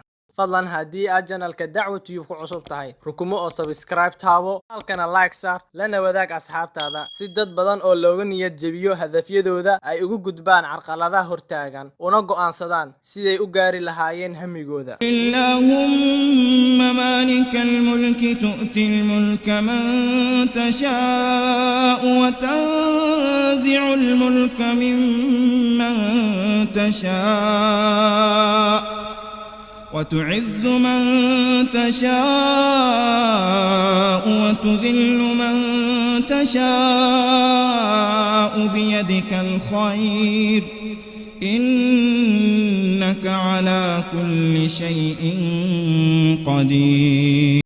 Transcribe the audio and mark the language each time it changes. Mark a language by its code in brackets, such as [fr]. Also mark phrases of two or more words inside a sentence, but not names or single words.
[so] fadlan haddii aad channelka dacwa tube ku cusub tahay, rukumo oo subscribe taabo, halkana like saar, lana wadaag asxaabtaada si dad badan oo looga niyad jabiyo hadafyadooda ay ugu gudbaan carqaladaha hortaagan una go'aansadaan siday u gaari lahaayeen hamigooda. [ar] اللهم مالك الملك تؤتي الملك من تشاء وتنزع الملك ممن تشاء وتعز من تشاء وتذل من تشاء بيدك الخير إنك على كل شيء قدير.